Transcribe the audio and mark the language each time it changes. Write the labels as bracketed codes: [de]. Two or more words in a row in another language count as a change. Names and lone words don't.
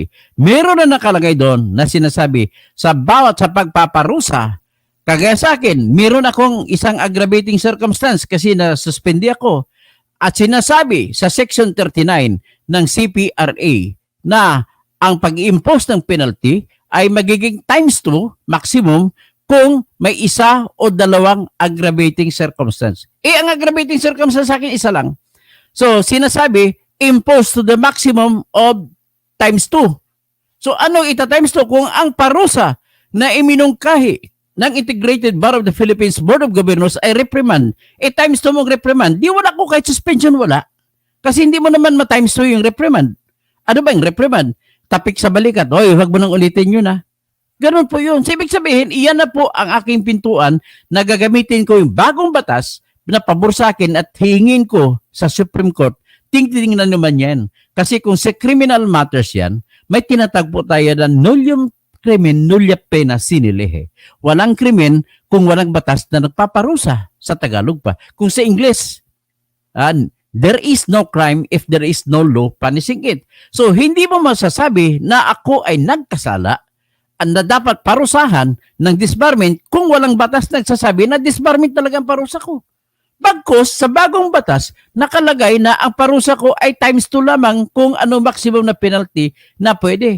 [tl] Meron na nakalagay doon na sinasabi sa pagpaparusa, kagaya sa akin, meron akong isang [en] aggravating circumstance [tl] kasi na-suspendi ako at sinasabi sa Section 39 ng CPRA na ang pag-impose ng penalty ay magiging ×2 maximum kung may isa o dalawang [en] aggravating circumstance. [tl] Ang [en] aggravating circumstance [tl] sa akin isa lang. So, sinasabi, [en] impose to the maximum of ×2. [tl] So, ano ita-2? Kung ang parusa na iminungkahi ng Integrated Bar of the Philippines Board of Governors ay reprimand, ×2 mong reprimand, di wala ko kahit suspension, wala. Kasi hindi mo naman ma×2 yung reprimand. Ano ba yung reprimand? Tapik sa balikat, oy, wag mo nang ulitin yun ha. Ganun po yun. So, ibig sabihin, iyan na po ang aking pintuan na gagamitin ko yung bagong batas na pabor sa akin at hingin ko sa Supreme Court. Tingnan naman yan. Kasi kung sa [en] criminal matters [tl] yan, may tinatag po tayo na [la] nullium crimen, nullia pena sine lege. [tl] Walang krimen kung walang batas na nagpaparusa. Sa Tagalog pa. Kung sa Ingles, [en] there is no crime if there is no law punishing it. [tl] So, hindi mo masasabi na ako ay nagkasala na dapat parusahan ng disbarment kung walang batas nagsasabi na disbarment talagang parusa ko. Bagkus, sa bagong batas, nakalagay na ang parusa ko ay ×2 lamang kung ano maximum na penalty na pwede.